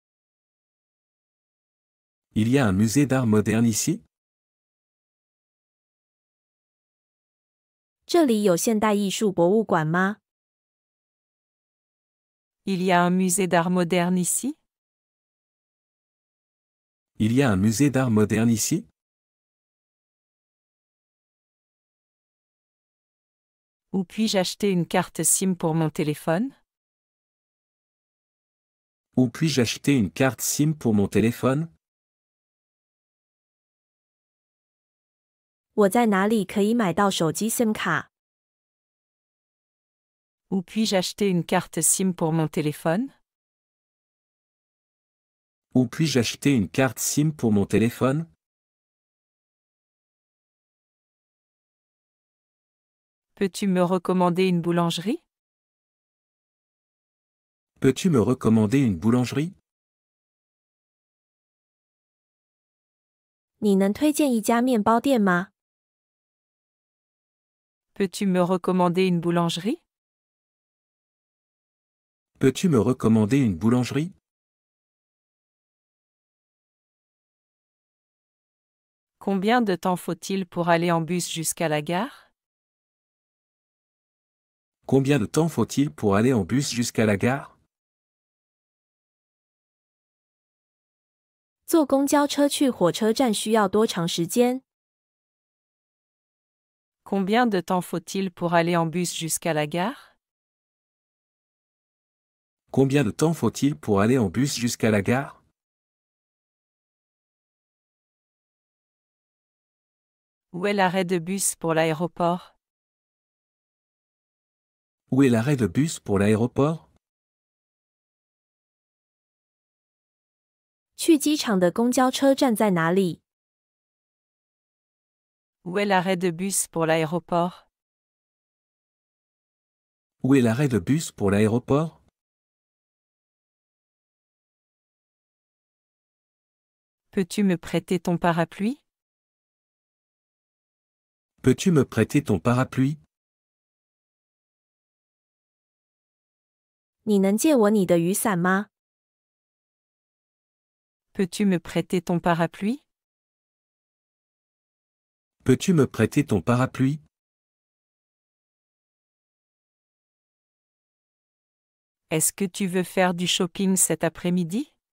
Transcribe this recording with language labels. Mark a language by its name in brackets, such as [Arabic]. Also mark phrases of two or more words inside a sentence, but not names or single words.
[French] Il y a un musée d'art moderne ici? [Chinese] 这里有现代艺术博物馆吗？ [French] Il y a un musée d'art moderne ici? Il y a un musée d'art moderne ici? Où puis-je acheter une carte SIM pour mon téléphone? Où puis-je acheter une carte SIM pour mon téléphone? [Chinese] 我在哪里可以买到手机 SIM 卡？ [French] Où puis-je acheter une carte SIM pour mon téléphone? Où puis-je acheter une carte SIM pour mon téléphone? Peux-tu me recommander une boulangerie? Peux-tu me recommander une boulangerie? [Chinese] 你能推荐一家面包店吗？ [French] Peux-tu me recommander une boulangerie? Peux-tu me recommander une boulangerie? Combien de temps faut-il pour aller en bus jusqu'à la gare? Combien de temps faut-il pour aller en bus jusqu'à la gare? [Chinese] 坐公交车去火车站需要多长时间？ [French] Combien de temps faut-il pour aller en bus jusqu'à la gare? Combien de temps faut-il pour aller en bus jusqu'à la gare? Où est l'arrêt de bus pour l'aéroport? Où est l'arrêt de bus pour l'aéroport? [Chinese] 去机场的公交车站在哪里？ [French] Où est l'arrêt de bus pour l'aéroport? Où est l'arrêt de bus pour l'aéroport? Peux-tu me prêter ton parapluie? Peux-tu me prêter ton parapluie? [Chinese] 你能借我你的雨伞吗？ [French] Peux-tu me prêter ton parapluie? Peux-tu me prêter ton parapluie? Est-ce que tu veux faire du shopping cet après-midi?